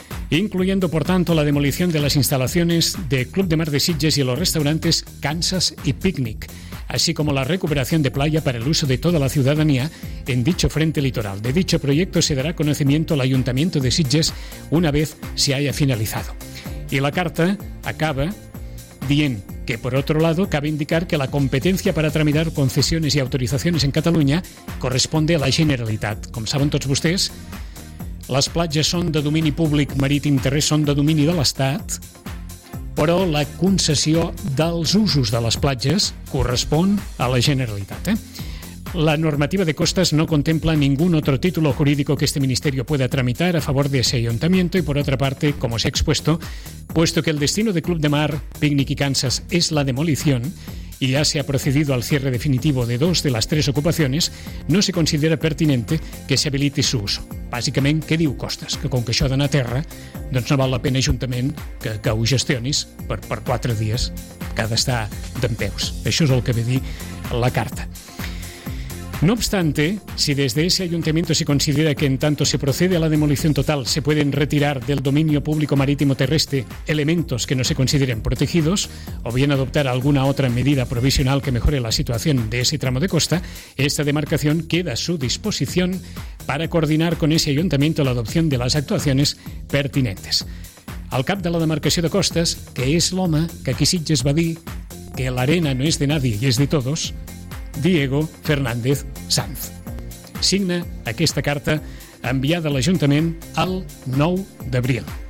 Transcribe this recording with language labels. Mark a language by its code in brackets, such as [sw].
[es] Incluyendo, por tanto, la demolición de las instalaciones de Club de Mar de Sitges y los restaurantes Kansas y Picnic, así como la recuperación de playa para el uso de toda la ciudadanía en dicho frente litoral. De dicho proyecto se dará conocimiento al Ayuntamiento de Sitges una vez se haya finalizado. Y la carta [ca] acaba dient que, [es] por otro lado, cabe indicar que la competencia para tramitar concesiones y autorizaciones en Cataluña corresponde a la Generalitat. [ca] Com saben tots vostès, les platges són de domini públic, marítim, terrestre, són de domini de l'Estat, però la concessió dels usos de les platges correspon a la Generalitat. [es] La normativa de costas no contempla ningún otro título jurídico que este ministerio pueda tramitar a favor de ese ayuntamiento y, por otra parte, como se ha expuesto, puesto que el destino de Club de Mar, Picnic y Kansas es la demolición y ya se ha procedido al cierre definitivo de dos de las tres ocupaciones, no se considera pertinente que se habilite su uso. [ca] Bàsicament, què diu Costas? Que com que això ha d'anar a terra, doncs no val la pena, ajuntament, que ho gestionis per quatre dies que ha d'estar dempeus. Això és el que ve dir la carta. [es] No obstante, si desde ese ayuntamiento se considera que en tanto se procede a la demolición total, se pueden retirar del dominio público marítimo terrestre elementos que no se consideren protegidos, o bien adoptar alguna otra medida provisional que mejore la situación de ese tramo de costa, esta demarcación queda a su disposición para coordinar con ese ayuntamiento la adopción de las actuaciones pertinentes. [ca] Al cap de la demarcació de costes, que és l'home que aquí Sitges va dir que l'arena no és [es] de nadie y es de todos, [ca] Diego Fernández Sanz. Signa aquesta carta enviada a l'Ajuntament el 9 d'abril.